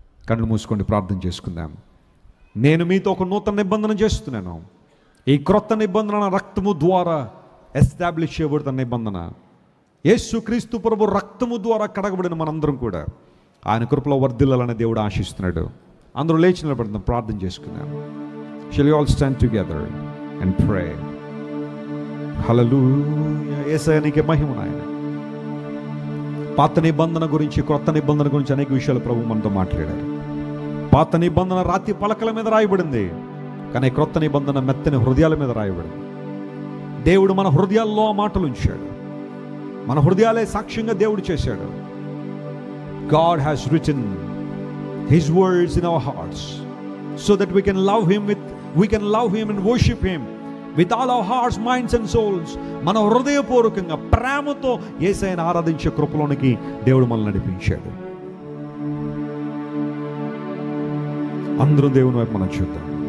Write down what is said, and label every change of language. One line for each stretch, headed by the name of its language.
Telugu: కళ్ళు మూసుకోండి, ప్రార్థన చేసుకుందాం. నేను మీతో ఒక నూతన నిబంధన చేస్తున్నాను. ఈ క్రొత్త నిబంధన రక్తము ద్వారా ఎస్టాబ్లిష్ చేయబడుతున్న నిబంధన. యేసుక్రీస్తు ప్రభు రక్తము ద్వారా కడగబడిన మనందరం కూడా ఆయన కృపలో వర్ధిల్లాలని దేవుడు ఆశిస్తున్నాడు. అందరూ లేచి నిలబడదాం, ప్రార్థన చేసుకుందాం.
English: Shall you all stand together and pray?
Telugu: హల్లెలూయా. యేసయ్య నీకే మహిమ నాయన. పాత నిబంధన గురించి, క్రొత్త నిబంధన గురించి అనేక విషయాలు ప్రభు మనతో మాట్లాడారు. పాత నిబంధన రాతి పలకల మీద రాయబడింది, కానీ క్రొత్త నిబంధన మెత్తని హృదయాల మీద రాయబడింది. దేవుడు మన హృదయాల్లో ఆ మాటలు ఉంచాడు. మన హృదయాలే సాక్ష్యంగా దేవుడు చేశాడు.
English: God has written His words in our hearts so that we can love Him and worship Him with all our hearts, minds and souls.
Telugu: మన హృదయపూర్వకంగా ప్రేమతో యేసయ్యను ఆరాధించే కృపలోనికి దేవుడు మనల్ని నడిపించాడు. అందరూ దేవుని వైపు మనం చూద్దాం.